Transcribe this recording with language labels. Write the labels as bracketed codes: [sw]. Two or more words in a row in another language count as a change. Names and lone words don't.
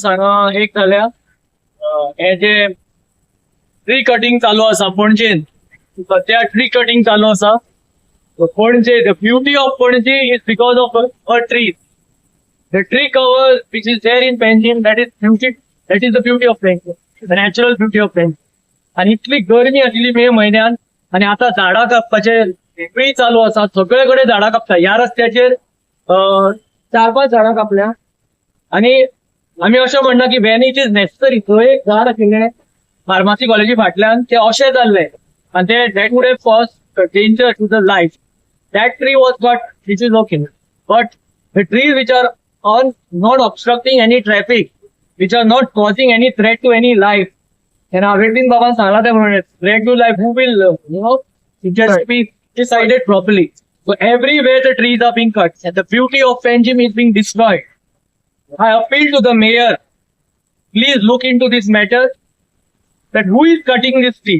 [kok] हांगा एक जाल्या हे जे [en] tree cutting [kok] चालू आसा पणजेन सध्या ट्री कटिंग चालू आसा [en] पणजे the beauty of Panjim is because of a tree the tree cover which is there in Panjim that is the beauty of Panjim the natural beauty of Panjim [kok] आणि इतली गरमी आशिल्ली मे म्हयन्यान आणि आता झाडां कापपाचे वेळ चालू आसा सगळे कडेन झाडां कापता ह्या रस्त्याचेर 4-5 झाडां कापल्या आणि आम्ही अशें म्हणना की [en] when it is necessary [kok] थंय एक झाड आशिल्लें फार्मासी कॉलेजी फाटल्यान ते अशें जाल्लें आणि ते [en] that would have caused danger to the life that tree was got which is okay but the trees which are on not obstructing any traffic which are not causing any threat to any life and Arvind Baba [kok] सांगला ते म्हणून [en] threat to life who will just be decided properly. So everywhere the trees are being cut and the beauty of Panjim is being destroyed. I appeal to the mayor, please look into this matter, that who is cutting this tree.